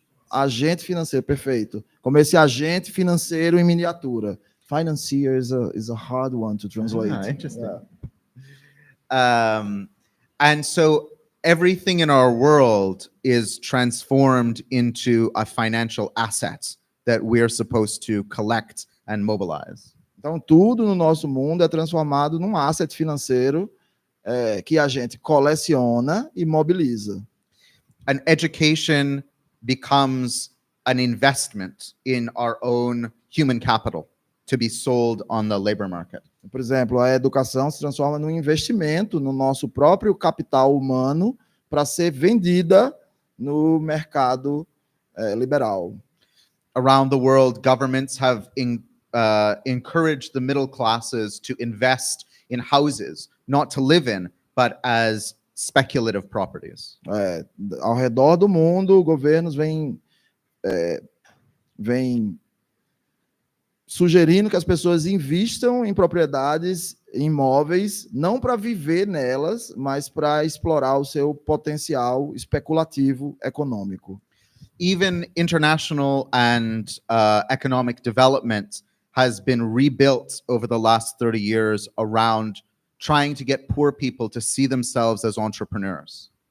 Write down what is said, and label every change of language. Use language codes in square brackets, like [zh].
[pt] Agente financeiro, perfeito. Como esse agente financeiro em miniatura. [en] Financier is a hard one to translate. Interesting. And so everything in our world is transformed into a financial asset that we're supposed to collect and mobilize. [pt] Então, tudo no nosso mundo é transformado num asset financeiro que a gente coleciona e mobiliza. [en] An education becomes an investment in our own human capital to be sold on the labor market. [pt] Por exemplo, a educação se transforma num investimento no nosso próprio capital humano para ser vendida no mercado liberal. [en] Around the world, governments have encouraged the middle classes to invest in houses, not to live in, but as speculative properties. [pt] Ao redor do mundo, governos vêm sugerindo que as pessoas investam em propriedades imóveis, não para viver nelas, mas para explorar o seu potencial especulativo econômico. [en] Even international and economic development has been rebuilt over the last 30 years around trying to get poor people to see themselves as entrepreneurs.